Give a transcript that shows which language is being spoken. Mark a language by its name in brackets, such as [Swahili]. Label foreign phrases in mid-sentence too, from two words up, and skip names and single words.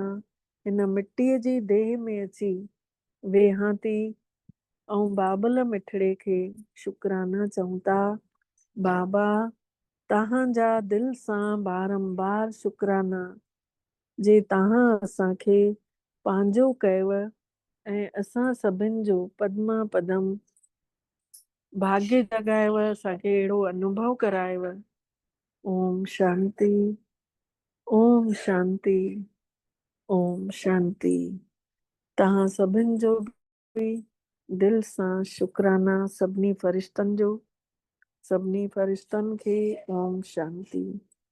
[Sindhi] हिन मिट्टीअ जी देह में अची वेहां थी ऐं बाबल मिठड़े खे शुक्राना चऊं था। बाबा तव्हांजा दिल सां बारंबार शुक्राना जे तव्हां असांखे पंहिंजो कयव ऐं असां सभिनि जो पद्मा पदम भाग्य जगायव। असांखे अहिड़ो अनुभव करायव। [Sanskrit] ओम शांति ओम शांति ओम शांति। [Sindhi] तव्हां सभिनि जो बि दिल सां शुक्राना। सभिनी फ़रिश्तनि जो सभिनी फ़रिश्तनि खे [Sanskrit] ओम शांति।